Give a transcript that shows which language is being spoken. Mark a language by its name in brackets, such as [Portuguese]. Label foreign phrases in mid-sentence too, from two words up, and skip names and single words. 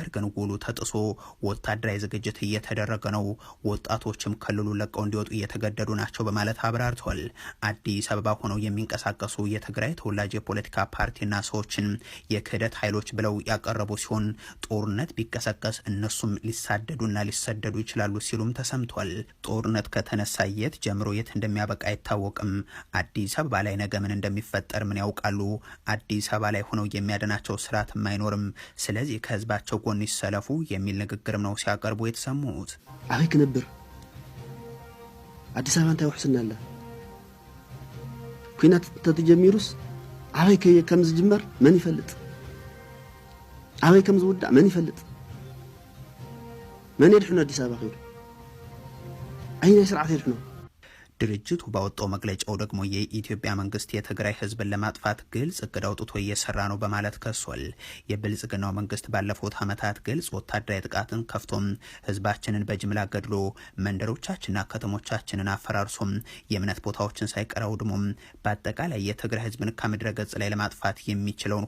[Amharic] ግን ውሉ ተጥሶ ወታደራዊ ዝግጅት እየተደረገ ነው፣ ወጣቶችም ክልሉ ለቀው እንዲወጡ እየተገደዱ ናቸው በማለት አብራርተዋል። አዲስ አበባ ሆነው የሚንቀሳቀሱ የትግራይ ተወላጅ የፖለቲካ ፓርቲና ሰዎችን የክህደት ኃይሎች ብለው ያቀረቡ ሲሆን ጦርነት ቢቀሰቀስ እነሱም ሊሳደዱና ሊሰደዱ ይችላሉ ሲሉም ተሰምቷል። ጦርነት ከተነሳ የት ጀምሮ የት እንደሚያበቃ አይታወቅም። አዲስ አበባ ላይ ነገ ምን እንደሚፈጠር ምን ያውቃሉ? አዲስ አበባ ላይ ሆነው የሚያድናቸው ስርዓትም አይኖርም። ስለዚህ ከህዝባቸው ጎን ይሰለፉ የሚል ንግግርም ነው ሲያቀርቡ የተሰሙት። [Tigrinya] አበይ ክነብር አዲስ አበባ እንታይ ወሕስናለ ኩናት ተተጀሚሩስ አበይ ከም ዝጅመር መን ይፈልጥ? አበይ ከም ዝውዳእ መን ይፈልጥ? መን ይድሕኑ አዲስ አበባ ኸይዱ አይነ ስርዓት ይድሕኑ? [Amharic] ድርጅቱ ባወጣው መግለጫው ደግሞ የኢትዮጵያ መንግስት የትግራይ ህዝብን ለማጥፋት ግልጽ እቅድ አውጥቶ እየሰራ ነው በማለት ከሷል። የብልጽግናው መንግስት ባለፉት ዓመታት ግልጽ ወታደራዊ ጥቃትን ከፍቶም ህዝባችንን በጅምላ ገድሎ መንደሮቻችንና ከተሞቻችንን አፈራርሶም የእምነት ቦታዎችን ሳይቀር አውድሞም በአጠቃላይ የትግራይ ህዝብን ከምድረ ገጽ ላይ ለማጥፋት የሚችለውን